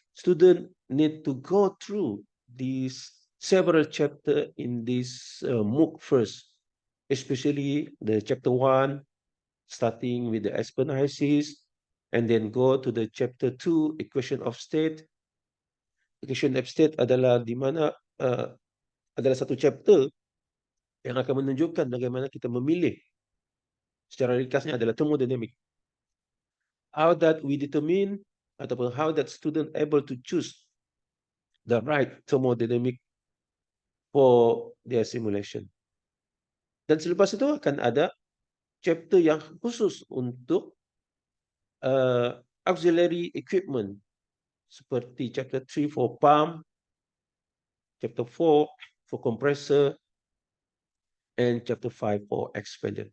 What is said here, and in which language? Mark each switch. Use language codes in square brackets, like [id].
[en] Student need to go through these several chapter in this MOOC first, especially the chapter 1, starting with the Aspen HYSYS, and then go to the chapter 2, equation of state. [id] Equation of state adalah di mana adalah satu chapter yang akan menunjukkan bagaimana kita memilih. Secara ringkasnya adalah thermodynamic. [en] How that we determine [id] ataupun [en] how that student able to choose the right thermodynamic for their simulation. [id] Dan selepas itu akan ada chapter yang khusus untuk auxiliary equipment, seperti chapter 3 [en] for pump, chapter 4 for compressor, and chapter 5 for expander.